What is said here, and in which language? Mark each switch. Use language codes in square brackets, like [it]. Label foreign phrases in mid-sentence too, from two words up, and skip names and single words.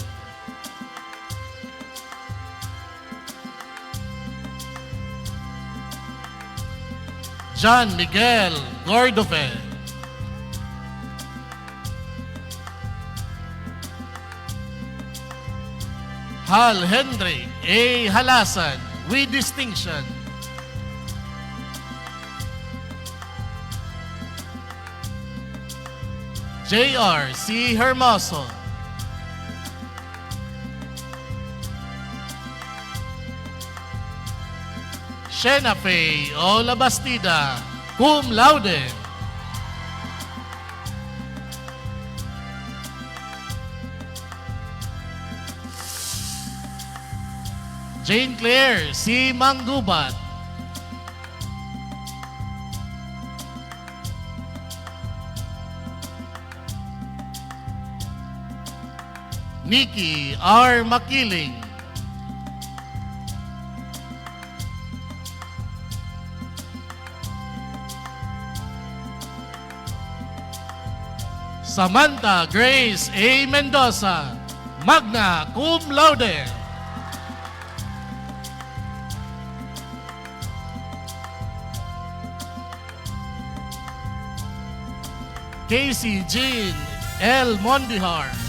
[en] John Miguel Gordofe. Hal Henry A. Halasan, with distinction. J.R. C. Hermoso. Shena Faye O. [la] Labastida, cum laude. [en] Jane Claire C. Manggubat. Nikki R. Makiling. Samantha Grace A. [la] Mendoza, magna cum laude. [en] Casey Jean L. Mondihar.